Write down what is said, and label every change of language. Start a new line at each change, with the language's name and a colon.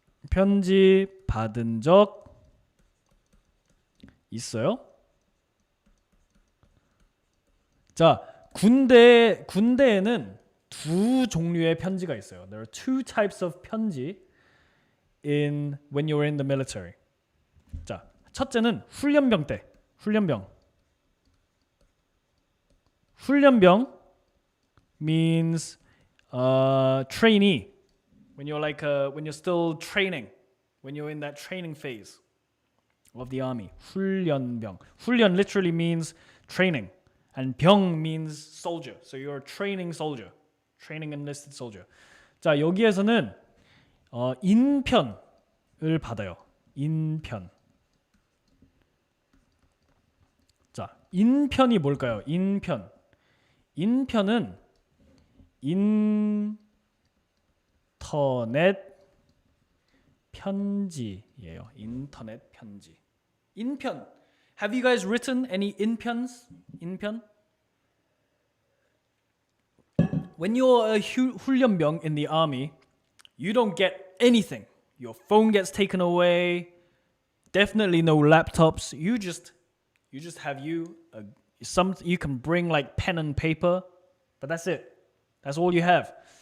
Korean: 편지 받은 적 있어요? 자, 군대에는 두 종류의 편지가 있어요.
English: There are two types of 편지 when you're in the military.
Korean: 자, 첫째는 훈련병 때.
English: 훈련병 means trainee. When you're still training, when you're in that training phase of the army.
Korean: 훈련병.
English: 훈련 literally means training, and 병 means soldier. So you're a training soldier, training enlisted soldier.
Korean: 자, 여기에서는 인편을 받아요. 인편. 자, 인편이 뭘까요? 인편은 인터넷 편지예요. 인터넷 편지. 인편
English: Have you guys written any 인편s?
Korean: 인편?
English: When you're a 훈련병 in the army, you don't get anything. Your phone gets taken away. Definitely no laptops. You just have you can bring like pen and paper, but that's it. That's all you have.